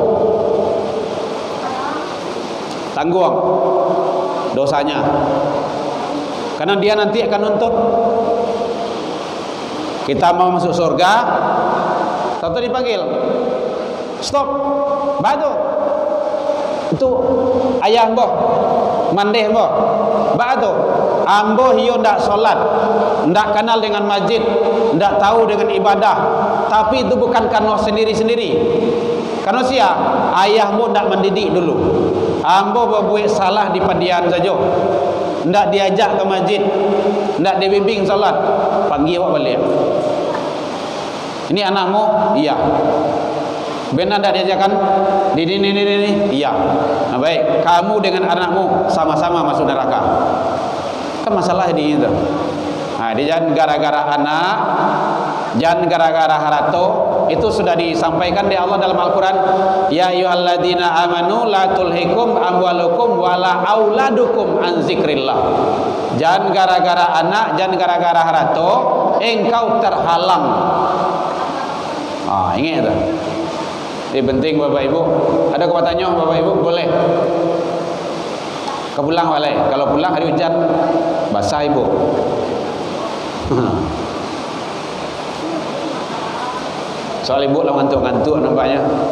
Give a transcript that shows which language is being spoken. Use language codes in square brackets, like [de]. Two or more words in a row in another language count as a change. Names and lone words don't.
[id] Tanggung dosanya. Karena dia nanti akan nuntut. Kita mau masuk surga, tahu dipanggil, stop, batu. Itu ayah mbah, mandeh mbah, batu. [min] Ambo hiyo ndak solat, ndak kenal dengan masjid, ndak tahu dengan ibadah. [id] Tapi itu bukan karena sendiri-sendiri. Karena sia ayahmu ndak mendidik dulu. [min] Ambo berbuat salah di padian saja. Ndak diajak ke masjid, ndak dibimbing solat. [id] Panggil awak balik. Ini anakmu? Iya. Benar ndak diajarkan? Ini. Iya. Nah, baik. Kamu dengan anakmu sama-sama masuk neraka. Kan masalah di itu. Nah, dia jangan gara-gara anak, jangan gara-gara harato. Itu sudah disampaikan di Allah dalam Al-Quran. [ar] يا أيها الذين آمنوا لا تلهكم أموالكم ولا أولادكم عن ذكر الله. [id] Jangan gara-gara anak, jangan gara-gara harato, engkau terhalang. Ingat itu. Ini penting Bapak Ibu. Ada kewatannya Bapak Ibu? Boleh. Kau pulang balai. Kalau pulang hari hujan basah ibu. Soal ibu lah ngantuk-ngantuk nampaknya.